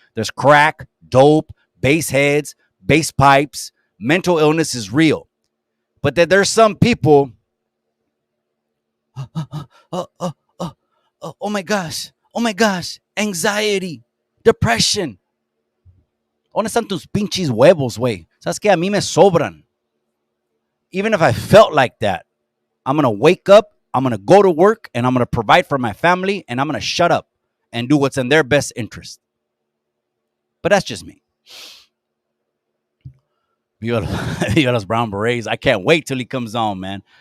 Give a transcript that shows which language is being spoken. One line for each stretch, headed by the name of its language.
English: There's crack, dope, bass heads, bass pipes. Mental illness is real. But that there's some people, oh my gosh, anxiety, depression.
Spanish: ¿Dónde están tus pinches huevos, güey? ¿Sabes qué? A mí me sobran.
English: Even if I felt like that, I'm going to wake up, I'm going to go to work, and I'm going to provide for my family, and I'm going to shut up and do what's in their best interest. But that's just me. Viva los Brown Berets. I can't wait till he comes on, man.